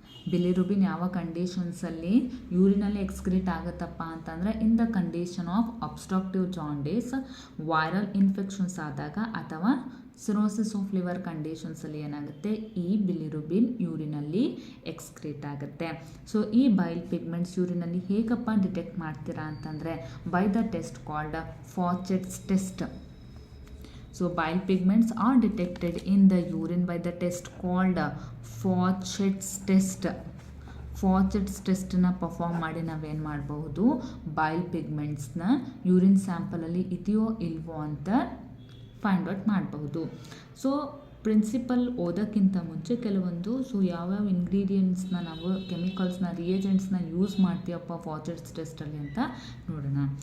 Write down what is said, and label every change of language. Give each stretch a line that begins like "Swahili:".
Kannada: ಬಿಲಿರುಬಿನ್ ಯಾವ ಕಂಡೀಷನ್ಸಲ್ಲಿ ಯೂರಿನಲ್ಲಿ ಎಕ್ಸ್ಕ್ರೀಟ್ ಆಗುತ್ತಪ್ಪ ಅಂತಂದರೆ
English: in the condition of obstructive jaundice,
Kannada: viral infections ಆದಾಗ ಅಥವಾ ಸಿರೋಸಿಸ್ ಆಫ್ ಲಿವರ್ ಕಂಡೀಷನ್ಸಲ್ಲಿ ಏನಾಗುತ್ತೆ, ಈ ಬಿಲಿರುಬಿನ್ ಯೂರಿನಲ್ಲಿ ಎಕ್ಸ್ಕ್ರೀಟ್ ಆಗುತ್ತೆ. ಸೊ ಈ ಬೈಲ್ ಪಿಗ್ಮೆಂಟ್ಸ್ ಯೂರಿನಲ್ಲಿ ಹೇಗಪ್ಪ ಡಿಟೆಕ್ಟ್ ಮಾಡ್ತೀರಾ ಅಂತಂದರೆ
English: By the test called Fauchett's test. So bile pigments are detected in the urine by the test called Fauchett's test.
Kannada: Fauchett's testನ perform ಮಾಡಿ ನಾವೇನು ಮಾಡಬಹುದು, ಬೈಲ್ ಪಿಗ್ಮೆಂಟ್ಸ್ನ ಯೂರಿನ್ ಸ್ಯಾಂಪಲಲ್ಲಿ ಇದೆಯೋ ಇಲ್ವೋ ಅಂತ ಫೈಂಡ್ ಔಟ್ ಮಾಡಬಹುದು. ಸೊ ಪ್ರಿನ್ಸಿಪಲ್ ಓದೋಕ್ಕಿಂತ ಮುಂಚೆ ಕೆಲವೊಂದು ಯಾವ್ಯಾವ ಇಂಗ್ರೀಡಿಯೆಂಟ್ಸ್ನ ನಾವು ಕೆಮಿಕಲ್ಸ್ನ ರಿಯೇಜೆಂಟ್ಸ್ನ ಯೂಸ್ ಮಾಡ್ತೀವಪ್ಪ ಫಾಚೆಟ್ಸ್ ಟೆಸ್ಟಲ್ಲಿ ಅಂತ ನೋಡೋಣ.